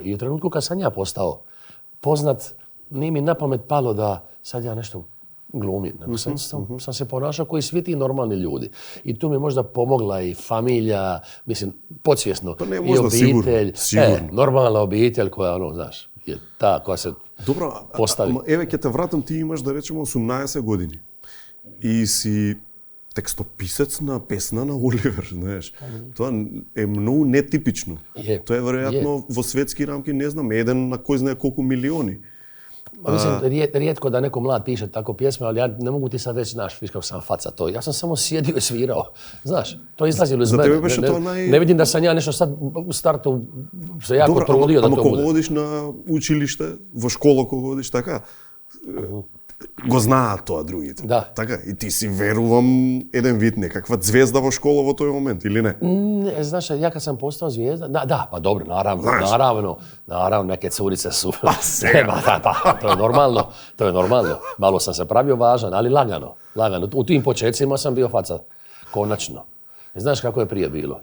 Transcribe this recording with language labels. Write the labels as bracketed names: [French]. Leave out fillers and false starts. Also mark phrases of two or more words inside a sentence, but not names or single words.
[Croatian] I u trenutku kad sam ja postao poznat, nije mi na pamet palo da sad ja nešto glumim, nego sam se ponašao koji svi ti normalni ljudi. I tu mi je možda pomogla i familija, mislim, podsvjesno, pa ne, i obitelj. Sigurno. Normalna obitelj koja, znaš, je ta koja se postavi. [Macedonian] Еве, ќе те вратам, ти имаш, да речеме, 18 години. И си текстописец на песна на Оливер, знаеш. Тоа е многу нетипично. Тоа е веројатно во светски рамки, не знам, еден на кој знае колку милиони. [Croatian] Mislim, rijetko da neko mlad piše tako pjesme, ali ja ne mogu ti sad reći, znaš, viš kako sam faca to. Ja sam samo sjedio i svirao. Znaš, to je izlazilo iz mene. Ne vidim da sam ja nešto sad u startu se jako trudio da to bude. [Macedonian] Ама кога одиш на училиште, во школа кога одиш, така, го знаат тоа другите. Да. Така, и ти си, верувам, еден вид некаква звезда во школа во тој момент, или не? [Croatian] Ne, znaš, ja kad sam postao zvijezda, da, pa dobro, naravno, neke curice su... Pa svega. To je normalno. Malo sam se pravio važan, ali lagano. U tim početcima sam bio faca, konačno. Znaš kako je prije bilo?